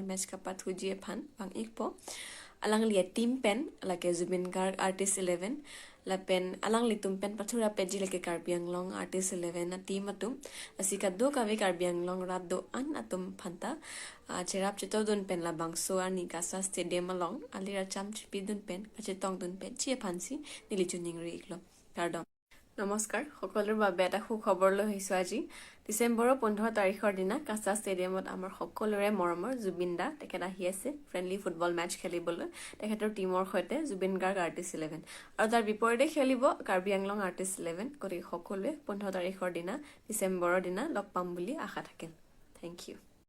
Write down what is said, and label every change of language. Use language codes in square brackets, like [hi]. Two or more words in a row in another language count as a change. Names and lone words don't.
[mjw] match kapat hujie phan pang ikpo alang li team pen lake Zubin Garg artist 11 la pen alang li tum pen pathura peji lake Karbi Anglong artist 11 na team atum asika do kave Karbi Anglong rado an atum phanta cherap chito dun pen la bangso ani kasa stadium along alira cham chipi dun pen kachetong dun pen chie phansi nilichuning ri iklo pardon [as] নমস্কাৰ সকলোৰ বাবে এটা সুখবৰ লৈ আহিছো আজি ডিসেম্বৰৰ 15 তাৰিখৰ দিনা কাছা ষ্টেডিয়ামত আমাৰ সকলোৰে মৰমৰ জুবিন দা তেখেত আহি আছে [en] friendly football match [as] খেলিবলৈ তেখেতৰ টিমৰ সৈতে জুবিন গাৰ্গ আৰ্টিষ্ট 11 আৰু তাৰ বিপৰীতে খেলিব কাৰ্বি আংলং আৰ্টিষ্ট 11 কৰি সকলোৱে 15 তাৰিখৰ দিনা ডিসেম্বৰৰ দিনা লগ পাম বুলি আশা থাকিল [en] thank you